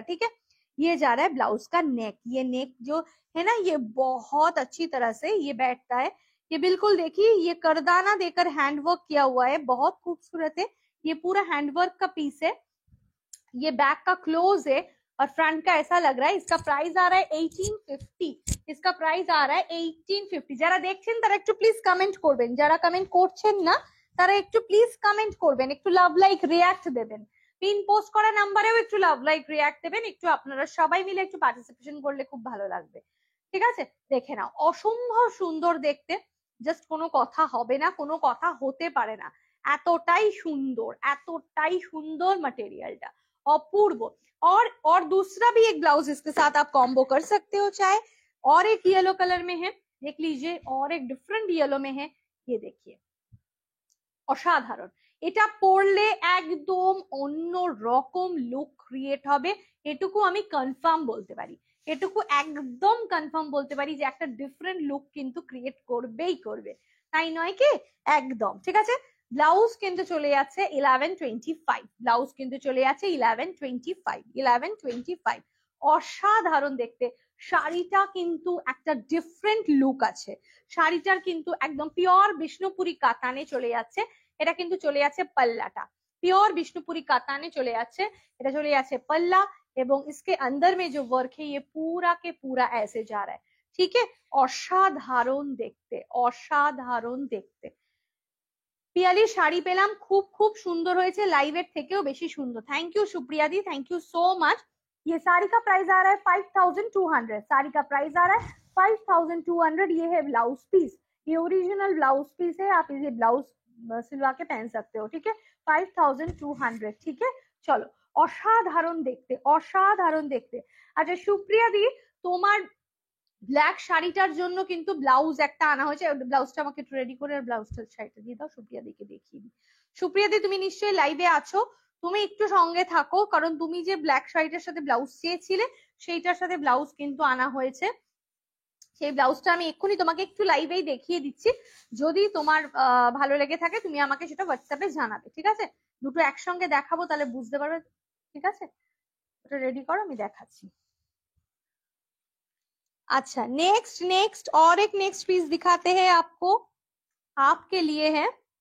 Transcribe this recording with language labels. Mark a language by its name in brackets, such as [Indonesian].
[Hindi] ठीक है, ये जा रहा है ब्लाउज का नेक। ये नेक जो है ना, ये बहुत अच्छी तरह से ये बैठता है। ये बिल्कुल देखिए ये करदाना देकर हैंडवर्क किया हुआ है, बहुत खूबसूरत है। ये पूरा हैंडवर्क का पीस है। ये बैक का क्लोज है और फ्रंट का ऐसा लग रहा है। इसका प्राइस आ रहा है 1850। इसका प्राइस आ रहा है 1850। [Bangla] যারা দেখছেন তারা একটু প্লিজ কমেন্ট করবেন, যারা কমেন্ট করছেন না তারা একটু প্লিজ কমেন্ট করবেন, একটু লাভ লাইক রিঅ্যাক্ট দেবেন, পিন পোস্ট করা নাম্বারেও একটু লাভ লাইক রিঅ্যাক্ট দেবেন। একটু আপনারা সবাই মিলে একটু পার্টিসিপেশন করলে খুব ভালো লাগবে। ঠিক আছে, দেখে নাও অসম্ভব সুন্দর দেখতে, জাস্ট কোনো কথা হবে না, কোনো কথা হতে পারে না, এতটাই সুন্দর, এতটাই সুন্দর মটেরিয়ালটা अपूर्व। [Hindi] और दूसरा भी एक ब्लाउज इसके साथ आप कॉम्बो कर सकते हो, चाहे और एक येलो कलर में है, देख लीजिए, और एक डिफरेंट येलो में है। ये देखिए [Bangla] অসাধারণ, এটা পরলে একদম অন্য রকম লুক ক্রিয়েট হবে, এটুকু আমি কনফার্ম বলতে পারি, এটুকু একদম কনফার্ম বলতে পারি যে একটা ডিফারেন্ট লুক কিন্তু ক্রিয়েট করবেই করবে, তাই নয় কি? একদম ঠিক আছে। ব্লাউজ কিন্তু চলে যাচ্ছে 1125, ব্লাউজ কিন্তু চলে যাচ্ছে 1125। অসাধারণ দেখতে, শাড়িটা কিন্তু একটা ডিফারেন্ট লুক আছে, শাড়িটার কিন্তু একদম পিওর বিষ্ণুপুরি কাতানে চলে যাচ্ছে। এটা কিন্তু চলে যাচ্ছে [Hindi] पल्लाटा, प्योर बिष्णुपुरी काताने चले जाচ্ছে, এটা চলে যাচ্ছে पल्ला, এবং इसके अंदर में जो वर्क है ये पूरा के पूरा ऐसे जा रहा है। ठीक है, [Bangla] অসাধারণ দেখতে, অসাধারণ দেখতে। পিয়ালি শাড়ি পেলাম, খুব খুব সুন্দর হয়েছে, লাইভের থেকেও বেশি সুন্দর। [Hindi] Thank you Supriya the, thank you so much. ये साड़ी का प्राइस आ रहा है 5200, साड़ी का प्राइस आ रहा है 5200। ये है ब्लाउज पीस, ये ओरिजिनल ब्लाउज पीस है, आप इसे ब्लाउज सिलवा के पहन सकते हो। ठीक है, 5200। ठीक है, [Bangla] চলো অসাধারণ দেখতে, অসাধারণ দেখতে। আচ্ছা সুপ্রিয়া দি, তোমার ব্ল্যাক শাড়িটার জন্য কিন্তু ব্লাউজ একটা আনা হয়েছে, ব্লাউজটা আমাকে একটু রেডি করে আর ব্লাউজটার শাড়িটা দিয়ে দাও, সুপ্রিয়া দিকে দেখিয়ে দিই। সুপ্রিয়া দি তুমি নিশ্চয়ই লাইভে আছো, তুমি একটু সঙ্গে থাকো, কারণ তুমি যে ব্ল্যাক শাড়িটার সাথে ব্লাউজ চেয়েছিলে সেইটার সাথে ব্লাউজ কিন্তু আনা হয়েছে। সেই ব্লাউজটা আমি এক্ষুনি তোমাকে একটু লাইভেই দেখিয়ে দিচ্ছি, যদি তোমার ভালো লেগে থাকে তুমি আমাকে সেটা হোয়াটসঅ্যাপে জানাবে। ঠিক আছে, দুটো একসঙ্গে দেখাবো তাহলে বুঝতে পারবে। ঠিক আছে, ওটা রেডি করো, আমি দেখাচ্ছি। [Hindi] अच्छा नेक्स्ट नेक्स्ट और एक नेक्स्ट पीस दिखाते हैं आपको, आपके लिए है।